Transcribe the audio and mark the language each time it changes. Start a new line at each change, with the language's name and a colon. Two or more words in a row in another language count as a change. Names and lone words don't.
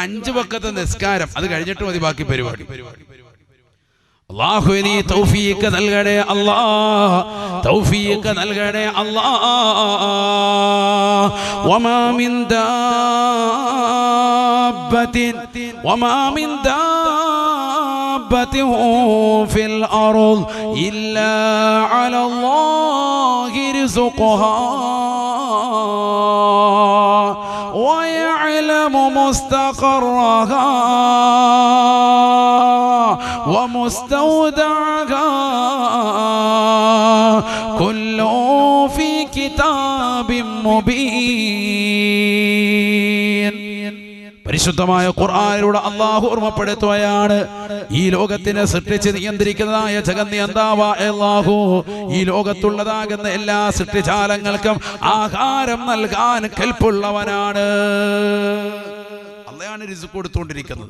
Malayalam: 5 വക്തത്തെ നിസ്കാരം, അത് കഴിഞ്ഞിട്ട് മതി ബാക്കി പരിപാടി. അല്ലാഹു നീ തൗഫീഖ് നൽകണേ അല്ലാഹ്, തൗഫീഖ് നൽകണേ അല്ലാഹ്.
Arabic: وما من دابة دابة في الأرض إلا على الله رزقها ويعلم مستقرها ومستودعها كل في كتاب مبين.
Malayalam: പരിശുദ്ധമായ ഖുർആനിലൂടെ അല്ലാഹു ഓർമ്മപ്പെടുത്തുകയാണ്, ഈ ലോകത്തിനെ സൃഷ്ടിച്ച് നിയന്ത്രിക്കുന്നതായ ജഗന്നിയന്താവായ അല്ലാഹു ഈ ലോകത്തുള്ളതാകുന്ന എല്ലാ സൃഷ്ടിജാലങ്ങൾക്കും ആഹാരം നൽകാൻ കൽപ്പുള്ളവനാണ്. അല്ലാഹുവാണ് റിസ്ക് കൊടുത്തുകൊണ്ടിരിക്കുന്നത്.